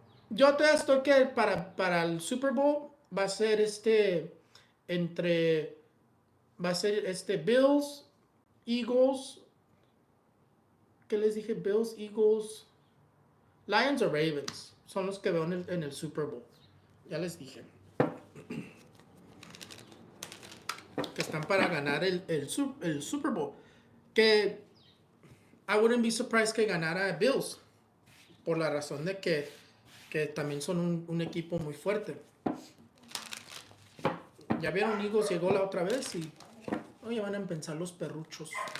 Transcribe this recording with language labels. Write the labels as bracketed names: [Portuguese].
[Spanish] Yo todavía estoy que para el Super Bowl va a ser Bills, Eagles. ¿Qué les dije? Bills, Eagles, Lions o Ravens son los que veo en el Super Bowl. Ya les dije. Que están para ganar el Super Bowl. Que [English] I wouldn't be surprised [Spanish] que ganara [English] Bills. [Spanish] Por la razón de que también son un equipo muy fuerte. Ya vieron, Eagles llegó la otra vez y ya van a empezar los perruchos.